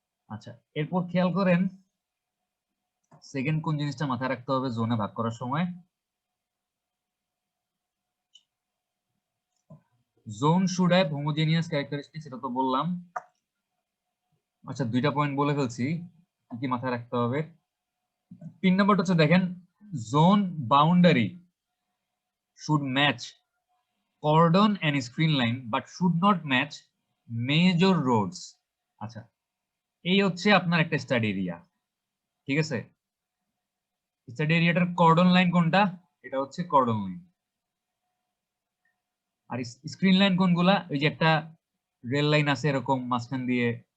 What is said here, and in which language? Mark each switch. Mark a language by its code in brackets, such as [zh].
[bn] আচ্ছা, এরপর খেয়াল করেন সেকেন্ড কোন জিনিসটা মাথায় রাখতে হবে জোনে ভাগ করার সময়। [en] zone should have homogeneous characteristics, [bn] এটা তো বললাম। আচ্ছা, দুইটা পয়েন্ট বলে ফেলছি কি কি মাথায় রাখতে হবে। 3 নম্বরটা হচ্ছে দেখেন, [en] Zone boundary should match cordon and screen line but should not match major roads। [bn] আচ্ছা, এই হচ্ছে আপনার একটা স্টাডি এরিয়া, ঠিক আছে। স্টাডি এরিয়াটার কর্ডন লাইন কোনটা, এটা হচ্ছে কর্ডন লাইন। আর স্ক্রিন লাইন কোনগুলা, ওই যে একটা রেল লাইন আছে এরকম মাঝখান দিয়ে